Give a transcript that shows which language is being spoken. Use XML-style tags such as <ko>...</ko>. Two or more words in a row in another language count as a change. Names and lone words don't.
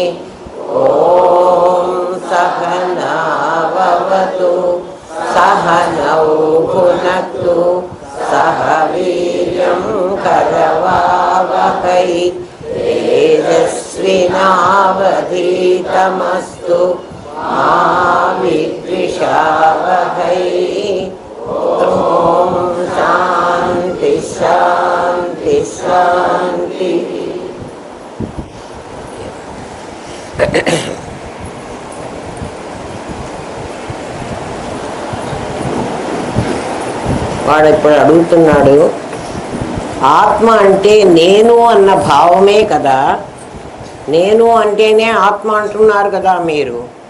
<sa>ॐ सहना भवतु सहनौ भुनक्तु सह वीर्यं करवावहै तेजस्विनावधीतमस्तु मा विद्विषावहै। ॐ शान्ति शान्ति शान्ति।</sa> <te>వాడు ఇప్పుడు అడుగుతున్నాడు, ఆత్మ అంటే నేను అన్న భావమే కదా, నేను అంటేనే ఆత్మ అంటున్నారు కదా మీరు.</te>